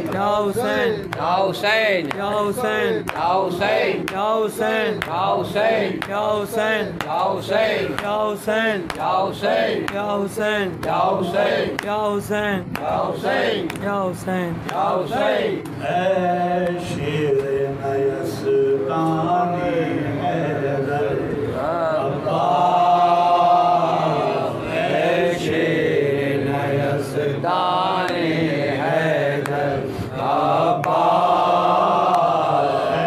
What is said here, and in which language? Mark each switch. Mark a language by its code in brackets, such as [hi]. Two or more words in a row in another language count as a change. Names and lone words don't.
[ar] يا حسين, يا حسين, يا حسين, يا حسين, يا حسين, يا حسين, يا حسين, يا حسين, يا حسين, يا حسين, يا حسين, يا حسين, يا حسين, يا حسين, يا حسين. يا حسين. [ur] اے شیر نیستانی حیدر عباس، اے شیر نیستانی حیدر عباس، اے